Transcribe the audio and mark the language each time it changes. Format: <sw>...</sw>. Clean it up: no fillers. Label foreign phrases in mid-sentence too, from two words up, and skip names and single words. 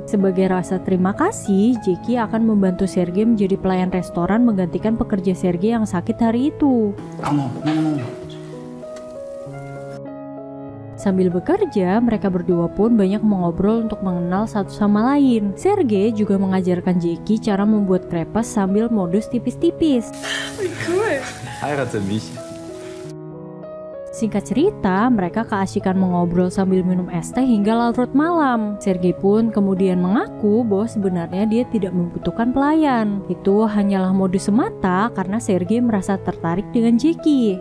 <id>Sebagai rasa terima kasih, Jackie akan membantu Sergei menjadi pelayan restoran menggantikan pekerja Sergei yang sakit hari itu. Sambil bekerja, mereka berdua pun banyak mengobrol untuk mengenal satu sama lain. Sergei juga mengajarkan Jackie cara membuat krepes sambil modus tipis-tipis.</id> <de>Cool. Heirate mich.</de> <id>Singkat cerita, mereka keasikan mengobrol sambil minum es teh hingga larut malam. Sergei pun kemudian mengaku bahwa sebenarnya dia tidak membutuhkan pelayan. Itu hanyalah modus semata karena Sergei merasa tertarik dengan Jackie.</id>